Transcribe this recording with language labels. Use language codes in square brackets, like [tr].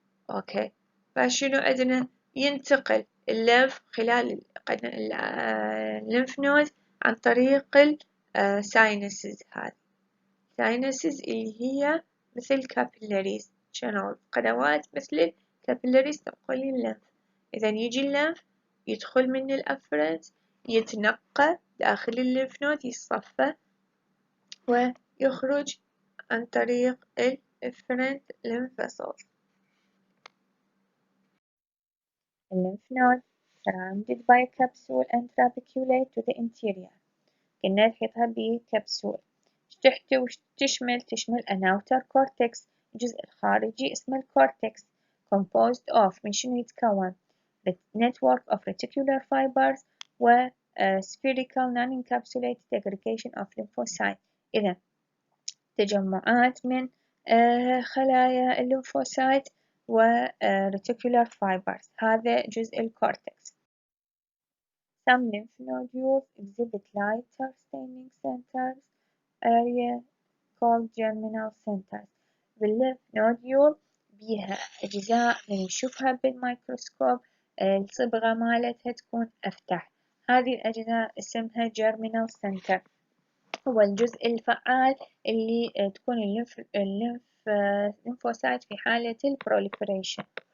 [ar] أوكي، فشنو عندنا؟ ينتقل الليمف خلال الليمف نود عن طريق الساينسز، هذه ساينسز اللي هي مثل كابيلاريز شانل، قنوات مثل الكابيلاريز تنقل الليمف. إذا يجي الليمف يدخل من الأفرنت، يتنقى داخل الليمف نود، يصفى ويخرج عن طريق الافرنت lymph vessels. [en] The lymph node surrounded by a capsule and trabeculate to the interior. [ar] قلنا نحيطها بكبسول تشمل [en] an outer cortex، [ar] الجزء الخارجي اسمه الكورتكس، [en] composed of [ar] من شنو يتكون؟ [en] network of reticular fibers و spherical non-encapsulated aggregation of lymphocytes. [ar] إذا تجمعات من خلايا الليمفوسايت و reticular fibers، هذا جزء الكورتكس. [en] Some lymph nodules exhibit lighter staining centers area called germinal centers. [ar] بالlymph nodule بيها أجزاء من نشوفها بالميكروسكوب الصبغة مالتها تكون أفتح، هذه الأجزاء اسمها germinal center، هو الجزء الفعال اللي تكون الليمفوسايت في حالة البروليفريشن.